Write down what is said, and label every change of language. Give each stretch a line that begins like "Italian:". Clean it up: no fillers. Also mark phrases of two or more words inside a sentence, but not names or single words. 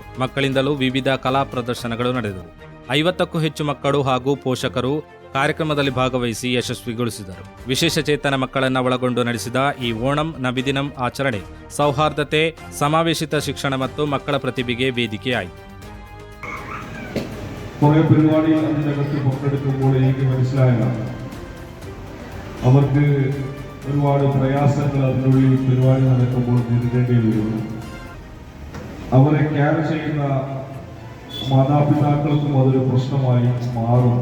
Kannada: ಮಕ್ಕಳಿಂದಲೂ ವಿವಿಧ ಕಲಾ ಪ್ರದರ್ಶನಗಳು ನಡೆದವು. 50ಕ್ಕೂ ಹೆಚ್ಚು ಮಕ್ಕಳು ಹಾಗೂ ಪೋಷಕರು ಕಾರ್ಯಕ್ರಮದಲ್ಲಿ ಭಾಗವಹಿಸಿ ಯಶಸ್ವಿಗೊಳಿಸಿದರು. ವಿಶೇಷ ಚೇತನ ಮಕ್ಕಳನ್ನ ಒಳಗೊಂಡು ನಡೆಸಿದ ಈ ಓಣಂ ನಬಿದಿನಂ ಆಚರಣೆ ಸೌಹಾರ್ದತೆ, ಸಮಾವೇಶಿತ ಶಿಕ್ಷಣ ಮತ್ತು ಮಕ್ಕಳ ಪ್ರತಿಭೆಗೆ ವೇದಿಕೆಯಾಯಿತು.
Malayalam: കുറെ പരിപാടികൾ അതിനകത്ത് പങ്കെടുക്കുമ്പോൾ എനിക്ക് മനസ്സിലായില്ല, അവർക്ക് ഒരുപാട് പ്രയാസങ്ങൾ അതിനുള്ളിൽ പരിപാടി നടക്കുമ്പോൾ നേരിടേണ്ടി വരുന്നു. അവരെ കെയർ ചെയ്യുന്ന മാതാപിതാക്കൾക്കും അതൊരു പ്രശ്നമായി മാറും.